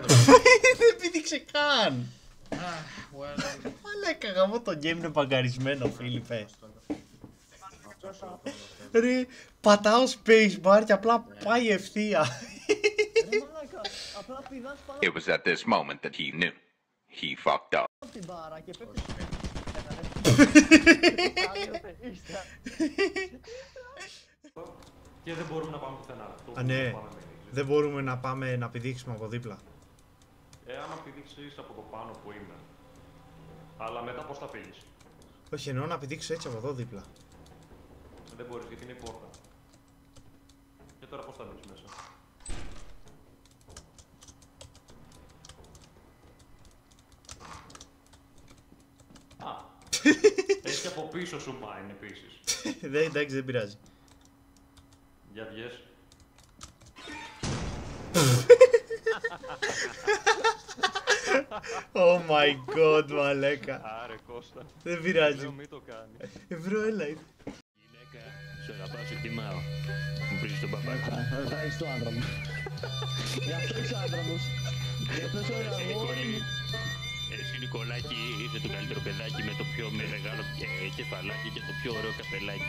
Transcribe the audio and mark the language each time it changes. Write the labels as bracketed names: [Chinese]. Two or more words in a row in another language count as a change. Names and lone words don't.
[Greek] Δεν πήδηξε καν! [English] Well, [Greek] Μαλάκα, γαμώ το game είναι μπαγκαρισμένο, Φίλιππε. Ρε, πατάω spacebar και απλά πάει ευθεία. Ρε μαλάκα, απλά πηδάς πάνω [English] It was at this moment that he knew. He fucked up. [Greek] από την μπάρα και πέφτεις. Και δεν μπορούμε να πάμε πουθενά. Α, ναι. Δεν μπορούμε να πάμε να πηδήξουμε από δίπλα. Άμα πηδήξεις από το πάνω που είμαι. Αλλά μετά πώς θα φύγεις? Όχι, εννοώ να πηδήξω έτσι από εδώ δίπλα. Δεν μπορείς γιατί είναι η πόρτα. Και τώρα πώς θα μπεις μέσα? Α, έχει από πίσω σου mine επίσης. Δεν, εντάξει, δεν πειράζει. Για βγες. [English] Oh my god, [Greek] μαλάκα. Άρε Κώστα. Δεν πειράζει. Λέω μη το κάνει. Ευρώ, έλα. Γυναίκα, σε αγαπάω, σε εκτιμάω. Μου βρίζεις τον παπάκι. Ευχαριστώ άντρα μου. Γι' αυτό είσαι άντρα μου. Γι' αυτό είσαι ένα αγόρι. Εσύ Νικολάκη είσαι το καλύτερο παιδάκι με το πιο μεγάλο κεφαλάκι και το πιο ωραίο καπελάκι.